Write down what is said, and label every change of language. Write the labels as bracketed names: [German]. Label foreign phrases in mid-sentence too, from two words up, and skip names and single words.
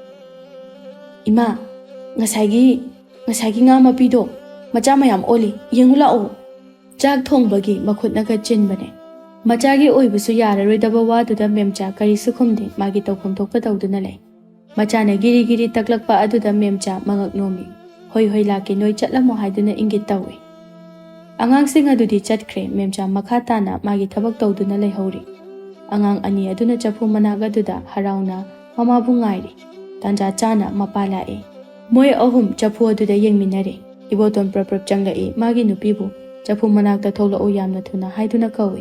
[Manipuri] Ima ngasagi nga mapido macha mayam oli yengula o. Chak thongbagi makhut naga chinbane. Machagi oibusu yararoidaba waduda memcha karisu khumde magi tawkhum thokpa tawduna lei. Machana giri giri taklakpa aduda memcha mangak nomi. Hoi hoi laki noi chatlamo haiduna ingit tawi. Angang sing adudi chatkre memcha makha tana magi thabak tawduna leihori. Angang ani aduna chapu managa duda harauna mama bu ngairi. Tanja chana mapa lae. Moi ahum chapu aduda yengminare. Iboton praprap changlai magi nupibu chapu manakta tholao yamna thuna haiduna kawi.